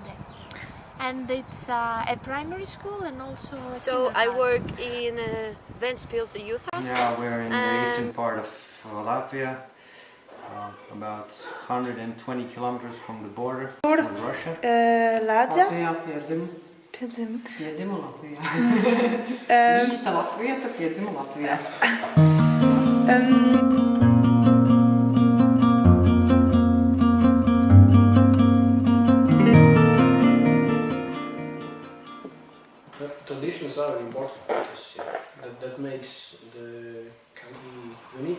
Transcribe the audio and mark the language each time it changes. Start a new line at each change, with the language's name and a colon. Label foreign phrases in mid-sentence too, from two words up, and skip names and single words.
English: And it's a primary school and also a So I work in Ventspils, the youth house. Yeah, we're in the eastern part of Latvia, about 120 kilometers from the border with Russia. Latvia.
Latvian: Piedzimu Latvijā. Īsta latvieta piedzimu Latvijā.
English: Traditions are important because that makes the country unique.